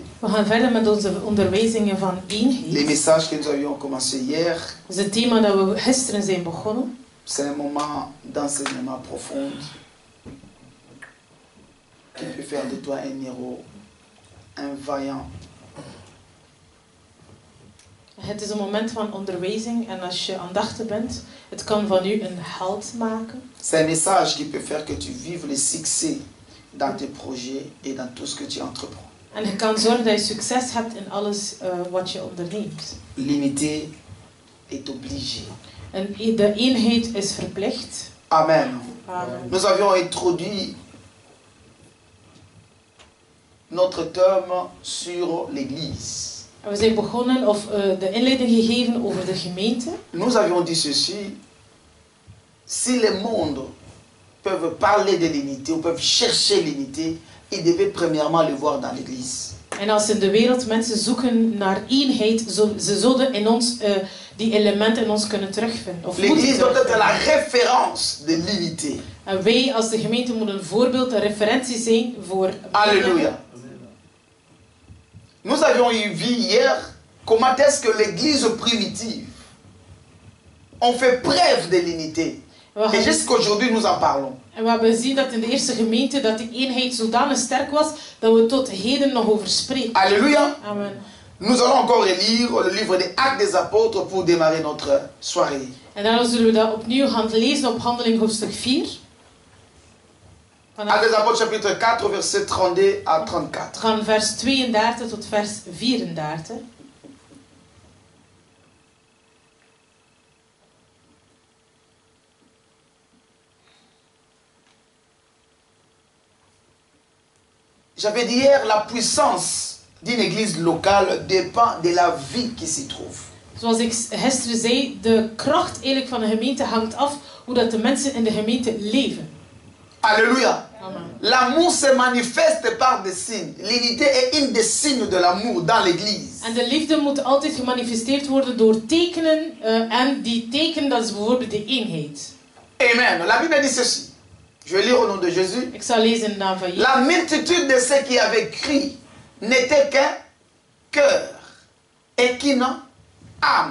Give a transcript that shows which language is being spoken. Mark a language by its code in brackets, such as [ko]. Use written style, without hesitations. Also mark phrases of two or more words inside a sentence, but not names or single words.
[nl] We gaan verder met onze onderwijzingen van eenheid. [fr] Les messages que nous avions commencé hier. [nl] Dat is het thema dat we gisteren zijn begonnen. [fr] C'est un moment d'enseignement profond qui peut faire de toi un héros, un vaillant. [nl] Het is een moment van onderwijzing en als je aandachtig bent, het kan van u een held maken. [fr] C'est un message qui peut faire que tu vives le succès dans tes projets et dans tout ce que tu entreprends. [nl] En je kan zorgen dat je succes hebt in alles wat je onderneemt. [fr] L'unité est obligée. [nl] En de eenheid is verplicht. [fr] Amen. Amen. Nous avions introduit notre thème sur l'Église. [nl] En we zijn begonnen, of de inleiding gegeven over de gemeente. [fr] Nous avions dit ceci, si le monde peuvent parler de l'unité ou peuvent chercher l'unité, ils devaient premièrement le voir dans l'Église. [nl] En als in de wereld mensen zoeken naar eenheid, ze zullen in ons die elementen in ons kunnen terugvinden. [fr] L'Église doit être la référence de l'unité. [nl] En wij als de gemeente moeten een voorbeeld, een referentie zijn voor... [fr] Alléluia. Nous avions vu hier comment est-ce que l'Église primitive ont fait preuve de l'unité. Et jusqu'aujourd'hui nous en parlons. [nl] En we hebben gezien dat in de eerste gemeente dat die eenheid zodanig sterk was dat we tot heden nog over spreken. [fr] Alléluia. Amen. Nous allons encore relire le livre des Actes des Apôtres pour démarrer notre soirée. [nl] En daarom zullen we dat opnieuw gaan lezen op Handeling hoofdstuk 4. [fr] Actes des Apôtres chapitre 4 verset 32 à 34. [nl] Van vers 32 tot vers 34. [fr] J'avais dit hier, la puissance d'une église locale dépend de la vie qui s'y trouve. [nl] Zoals ik gisteren zei, de kracht eigenlijk van een gemeente hangt af hoe dat de mensen in de gemeente leven. [fr] Alléluia. Amen. L'amour se manifeste par des signes. L'unité est une des signes de l'amour dans l'église. [nl] En de liefde moet altijd gemanifesteerd worden door tekenen. En die teken, dat is bijvoorbeeld de eenheid. [fr] Amen. La Bible dit ceci. Je vais lire au nom de Jésus. [nl] Ik zal lezen in de naam van Jezus. [fr] La multitude de ceux qui avaient cru n'était qu'un cœur et qu'une âme.